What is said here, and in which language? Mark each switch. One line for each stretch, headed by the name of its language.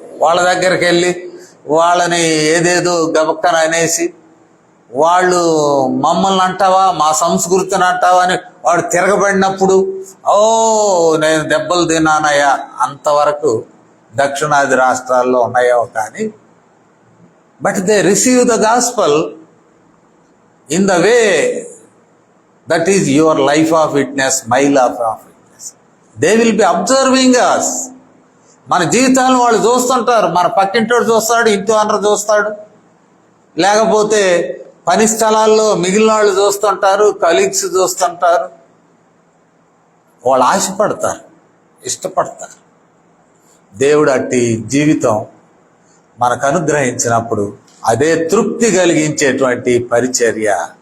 Telugu: వాళ్ళ దగ్గరికి వెళ్ళి వాళ్ళని ఏదేదో గబక్కన అనేసి, వాళ్ళు మమ్మల్ని అంటావా, మా సంస్కృతిని అంటావా అని వాడు తిరగబడినప్పుడు, ఓ నేను దెబ్బలు తిన్నానయ్యా, అంతవరకు దక్షిణాది రాష్ట్రాల్లో ఉన్నాయో. కానీ
English: But they receive the gospel in the way that is your life of witness, my life of witness. They will be observing us.
Telugu: మన జీవితాలను వాళ్ళు చూస్తుంటారు. మన పక్కింటోడు చూస్తాడు, ఇంటి ఓనర్ చూస్తాడు, లేకపోతే పని స్థలాల్లో మిగిలిన వాళ్ళు చూస్తుంటారు, కలీగ్స్ చూస్తుంటారు. వాళ్ళు ఆశపడతారు, ఇష్టపడతారు. దేవుడు అట్టి జీవితం మనకు అనుగ్రహించినప్పుడు అదే తృప్తి కలిగించేటువంటి పరిచర్య.